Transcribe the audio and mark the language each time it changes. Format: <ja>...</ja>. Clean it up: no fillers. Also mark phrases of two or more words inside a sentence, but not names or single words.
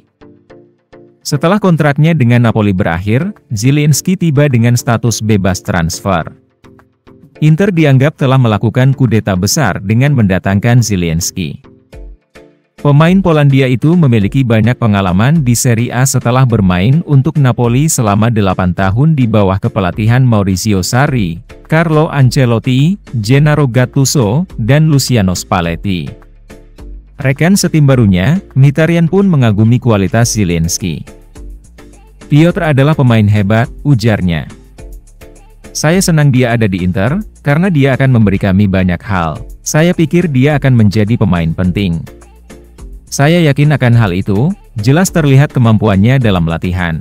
<id>Setelah kontraknya dengan Napoli berakhir, Zielinski tiba dengan status bebas transfer. Inter dianggap telah melakukan kudeta besar dengan mendatangkan Zielinski. Pemain Polandia itu memiliki banyak pengalaman di Serie A setelah bermain untuk Napoli selama 8 tahun di bawah kepelatihan Maurizio Sarri, Carlo Ancelotti, Gennaro Gattuso, dan Luciano Spalletti. Rekan setim barunya, Mkhitaryan pun mengagumi kualitas Zielinski. "Piotr adalah pemain hebat," ujarnya. "Saya senang dia ada di Inter, karena dia akan memberi kami banyak hal. Saya pikir dia akan menjadi pemain penting. Saya yakin akan hal itu, jelas terlihat kemampuannya dalam latihan.</id>